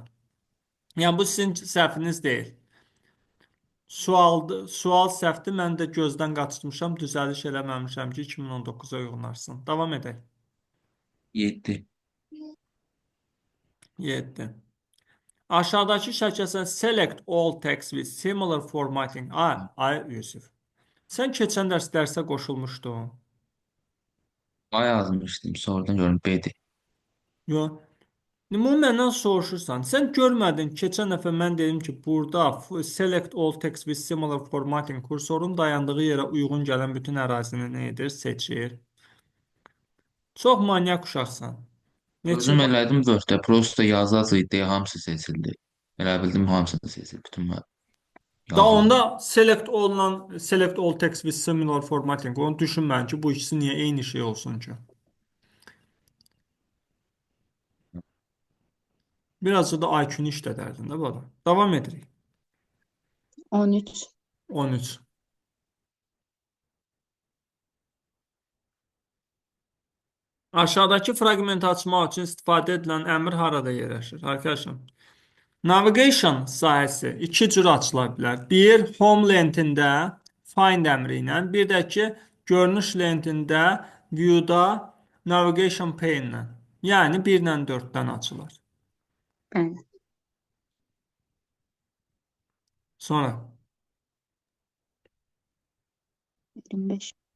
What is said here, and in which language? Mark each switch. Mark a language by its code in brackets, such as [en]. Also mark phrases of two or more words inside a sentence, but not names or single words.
[az] Yəni bu sizin səhviniz deyil. Sual səhvdir. Mən də gözdən qaçırmışam, düzəliş eləməmişəm ki, 2019-a uyğunlaşsın. Davam edək. 7. 7. Aşağıdakı şəkildə [en] select all text with similar formatting. [az] Ay Yusuf. Sən keçən dərsə qoşulmuşdun. A yazmışdım. Sonradan gördüm B'di. Yox. Bu məndən soruşursan. Sən görmədin. Keçən dəfə mən dedim ki, burada [en] select all text with similar formatting [az] kursorun dayandığı yerə uyğun gələn bütün ərazini nə edir? Seçir. Çox manyak uşaqsan. Neçə Özüm vaxt elədim Word-də. Prosta yazı deyə hamısı seçildi. Elə bildim hamısını seçildi. Bütün da yazıları. [en] onda select all text with similar formatting. [az] Onu düşünməyin ki, bu ikisi niyə eyni şey olsun ki? Birazcık da IQ-nu işlədərdin də bala. Davam edirik. 13. 13. Aşağıdakı fraqmenti açmaq üçün istifadə edilən əmr harada yerləşir? Arkadaşlar, navigation sahəsi iki cür açıla bilər. Bir, home lentində find əmri ilə, bir də ki, görünüş lentində view-da [en] navigation pane [az] ilə. Yəni 1 ilə 4-dən açılır. Bəli. Sonra 25.